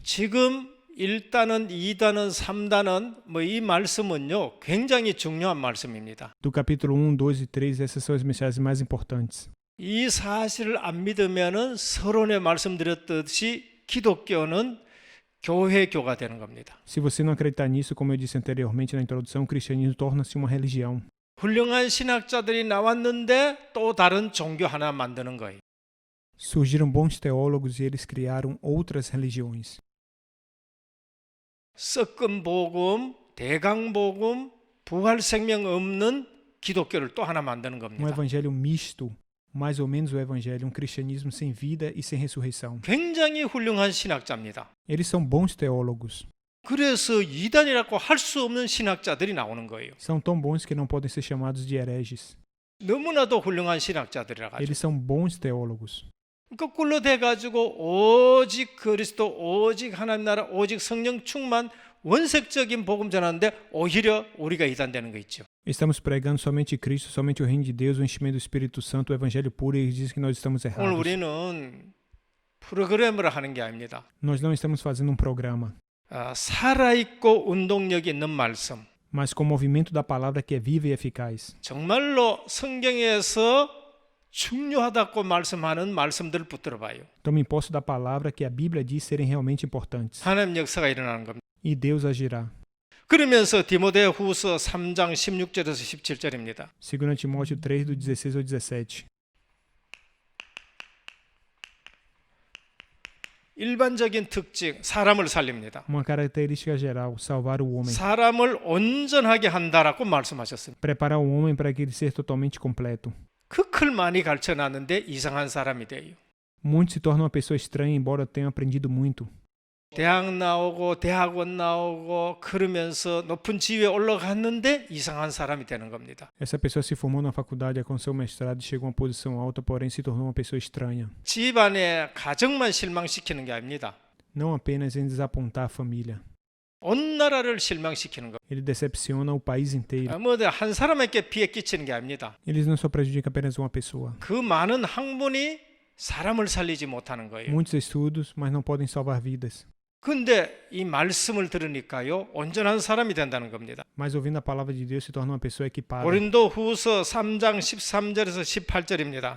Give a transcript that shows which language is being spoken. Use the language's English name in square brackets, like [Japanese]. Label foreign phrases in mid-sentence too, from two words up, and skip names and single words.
[Korean] 지금 1단은 2단은 3단은 이 말씀은요 굉장히 중요한 말씀입니다. [Portuguese] Do capítulo 1, 2 e 3, essas são as mensagens mais importantes. [Korean] 이 사실을 안 믿으면은 서론에 말씀드렸듯이 기독교는 교회교가 되는 겁니다. [Portuguese] Se você não acreditar nisso, como eu disse anteriormente na introdução, o cristianismo torna-se uma religião. [Korean] 훌륭한 신학자들이 나왔는데 또 다른 종교 하나 만드는 거예요. [Portuguese] Surgiram bons teólogos e eles criaram outras religiões. [Korean] 섞은 복음, 대강 복음, 부활 생명 없는 기독교를 또 하나 만드는 겁니다. [Portuguese] evangelho misto, mais ou menos o evangelho, cristianismo sem vida e sem ressurreição. [Korean] 굉장히 훌륭한 신학자입니다. [Portuguese] Eles são bons teólogos. [Korean] 그래서 이단이라고 할 수 없는 신학자들이 나오는 거예요. [Portuguese] São tão bons que não podem ser chamados de hereges. [Korean] 너무나도 훌륭한 신학자들이라 가지고. [Portuguese] Eles são bons teólogos. [Korean] 거꾸로 돼가지고 오직 그리스도, 오직 하나님 나라, 오직 성령 충만 원색적인 복음 전하는데 오히려 우리가 이단되는 거 있죠. [Portuguese] Estamos pregando somente Cristo, somente o reino de Deus, o enchimento do Espírito Santo, o evangelho puro, e eles dizem que nós estamos [Korean] 오늘 [Portuguese] errados. [Korean] 우리는 프로그램을 하는 게 아닙니다. [Portuguese] Nós não estamos fazendo programa, [Korean] 살아있고 운동력 있는 말씀. [Portuguese] mas com o movimento da palavra que é viva e eficaz. [Korean] 정말로 성경에서 중요하다고 말씀하는 말씀들을 붙들어 봐요. [Portuguese] Tome posse da palavra que a Bíblia diz serem realmente importantes. [Korean] 하나님 역사가 일어나는 겁니다. [Portuguese] E Deus agirá. [Korean] 그러면서 디모데후서 3장 16절에서 17절입니다. [Portuguese] 2 Timóteo 3, do 16 ao 17. [Korean] 일반적인 특징, 사람을 살립니다. [Portuguese] Uma característica geral, salvar o homem. [Korean] 사람을 온전하게 한다라고 말씀하셨습니다. [Portuguese] Preparar o homem para que ele seja totalmente completo. [Korean] 크클 많이 가르쳐놨는데 이상한 사람이 돼요. [Portuguese] Muitos se tornam uma pessoa estranha, embora tenham aprendido muito. [Korean] 대학 나오고 대학원 나오고 그러면서 높은 지위에 올라갔는데 이상한 사람이 되는 겁니다. [Portuguese] Essa pessoa se formou na faculdade, alcançou o mestrado e chegou a uma posição alta, porém se tornou uma pessoa estranha. [Korean] 집안의 가정만 실망시키는 게 아닙니다. [Portuguese] Não apenas em desapontar a família. [Korean] 온 나라를 실망시키는 거. [Portuguese] Ele decepciona o país inteiro. [Korean] 한 사람에게 피해 끼치는 게 아닙니다. [Portuguese] Eles não só prejudicam apenas uma pessoa. [Korean] 그 많은 학문이 사람을 살리지 못하는 거예요. [Portuguese] Muitos estudos, mas não podem salvar vidas. [Korean] 근데 이 말씀을 들으니까요 온전한 사람이 된다는 겁니다. [Portuguese] Mas ouvindo a palavra de Deus se torna uma pessoa equipada. [Korean] 고린도후서 3장 13절에서 18절입니다.